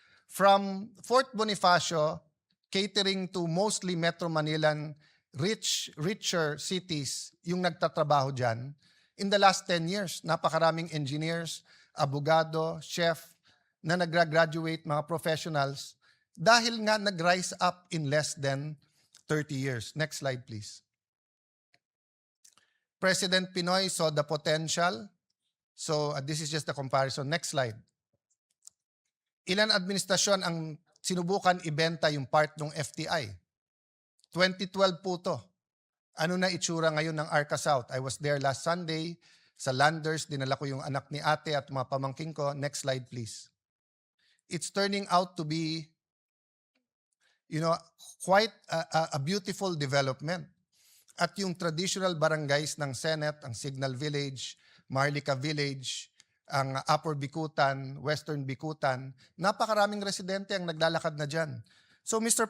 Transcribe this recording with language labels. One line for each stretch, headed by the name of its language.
English: From Fort Bonifacio, catering to mostly Metro Manilan, richer cities,
Filipino: yung nagtatrabaho dyan,
English: in the last 10 years,
Filipino: napakaraming engineers, abogado, chef, na nag-graduate mga professionals dahil nga
English: nag-rise up in less than 30 years. Next slide, please. President Pinoy saw the potential. So this is just a comparison. Next slide.
Filipino: Ilan administrasyon ang sinubukan ibenta yung part ng FTI? 2012 po to. Ano na itsura ngayon ng Arca South?
English: I was there last Sunday sa Landers.
Filipino: Dinala ko yung anak ni ate at mga pamangking ko.
English: Next slide, please. It's turning out to be, quite a beautiful development.
Filipino: At yung traditional barangays ng Senate, ang Signal Village, Marlica Village, ang Upper Bikutan, Western Bikutan, napakaraming residente ang naglalakad na dyan. So Mr.